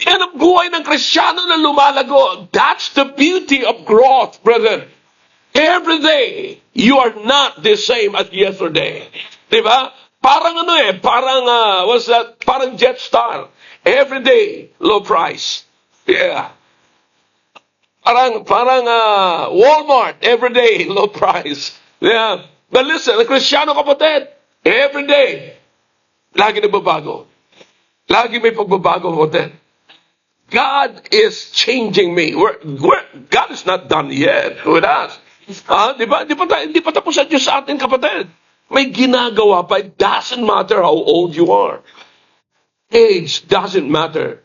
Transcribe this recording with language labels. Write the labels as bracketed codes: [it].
[tl] Yan ang buhay ng Kristiyano na lumalago. [en] That's the beauty of growth, brother. Every day, you are not the same as yesterday. [tl] Diba? Parang [en] what's that? [tl] Parang Jetstar. [en] Every day, low price. Yeah. Parang Walmart, every day, low price. Yeah. But listen, [tl] ang Kristiyano kapatid, [en] every day, [tl] lagi nagbabago. Lagi may pagbabago, kapatid. [en] God is changing me. God is not done yet with us. [tl] Di ba? Hindi pa tapos ang Diyos sa atin, kapatid. May ginagawa pa. [en] It doesn't matter how old you are. Age doesn't matter.